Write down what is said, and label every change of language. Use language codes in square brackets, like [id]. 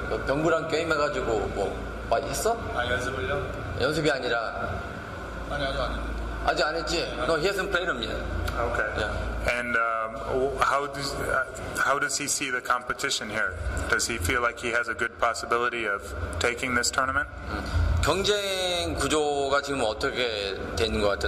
[ko] 병부랑 게임해가지고 뭐 많이 했어? 연습을요? 연습이 아니라 아니 아직 안 했는데. 아직 안 했지? [en] No, he hasn't played them yet. Okay. Yeah. And how does he see the competition here? Does he feel like he has a good possibility of taking this tournament? [ko] 경쟁 구조가 지금 어떻게 되는 것 같아?